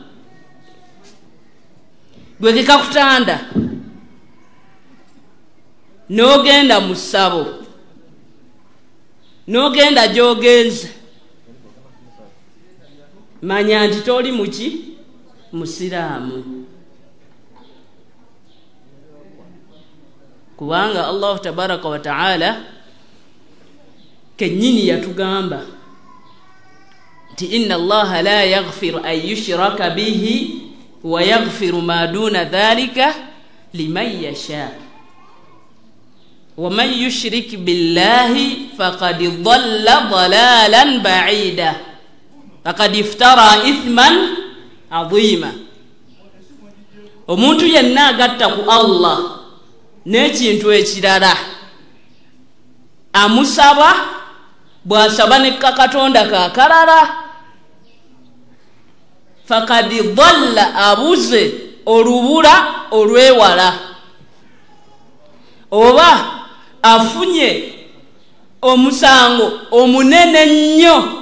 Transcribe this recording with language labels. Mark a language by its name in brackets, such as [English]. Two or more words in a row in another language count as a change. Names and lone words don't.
[Ganda] Gwe kikakutanda n'ogenda mu ssabo, n'ogenda gy'ogenze, manya nti toli muki musiraamu. Kubanga Allahu tabaraka wa ta'ala kennyini yatugamba nti [Arabic] إن الله لا يغفر أن يشرك به ويغفر ما دون ذلك لمن يشاء ومن يشرك بالله فقد ضل ضلالا بعيدا فقد افترى إثما عظيما. [Ganda] Omuntu yenna agatta ku Allah n'ekintu ekirala amusaba bw'asaba ne Katonda kakalala, [Arabic] فقد ضل [Ganda] abuze olubula olwewala, oba afunye omusango omunene nnyo.